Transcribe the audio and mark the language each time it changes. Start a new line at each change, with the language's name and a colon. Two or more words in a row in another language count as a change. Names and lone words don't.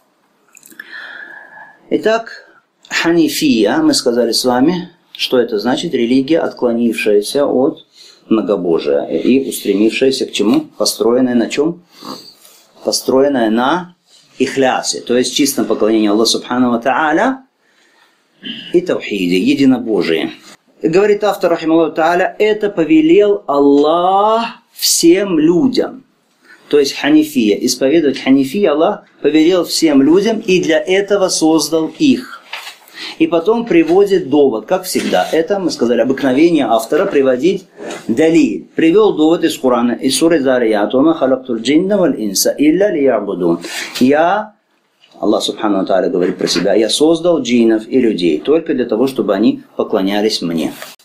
Russian: Итак, ханифия, мы сказали с вами, что это значит: религия, отклонившаяся от многобожия и устремившаяся к чему? Построенная на чем? Построенная на ихлясе, то есть чистом поклонении Аллаху
Arabic: سبحانه وتعالى
Russian: и тавхиде, единобожии. Говорит автор,
Arabic: رحمه الله تعالى,
Russian: это повелел Аллах всем людям. То есть ханифия, исповедовать ханифия Аллах повелел всем людям и для этого создал их. И потом приводит довод, как всегда. Это, мы сказали, обыкновение автора приводить далиль. Привел довод из Корана, из суры Зарият:
Arabic: «وما خلقت الجن والإنس إلا ليعبدون».
Russian: Аллах
Arabic: سبحانه وتعالى
Russian: говорит про себя: я создал джиннов и людей только для того, чтобы они поклонялись мне.